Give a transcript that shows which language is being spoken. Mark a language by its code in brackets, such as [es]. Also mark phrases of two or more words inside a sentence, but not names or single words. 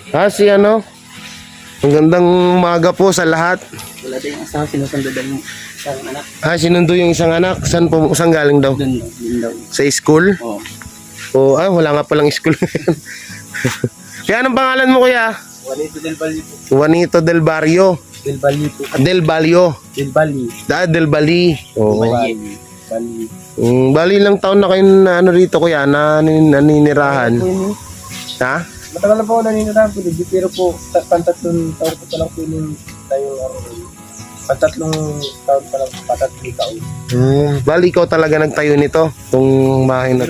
[tl] Ang gandang umaga po sa lahat. Wala din yung asawa, sinusundo daw yung isang anak. Sinundo yung isang anak. Saan galing daw? Doon daw. Sa school? Oo. Wala nga palang school. Kaya anong pangalan mo kuya? Juanito del Valle po. Juanito del Barrio. Del Valle po. Del Balio. Del Valle. Del Bali. Oo. Bali. Bali ilang taon na kayo na ano rito kuya, na naninirahan? Po yun, Ha? matagal na po ako naninirahan po dito, pero po, pantatlong taon ko pa lang po yung tayo, pantatlong taon pa lang, pantatlong taon. Bali ikaw talaga nagtayo nito, itong bahay na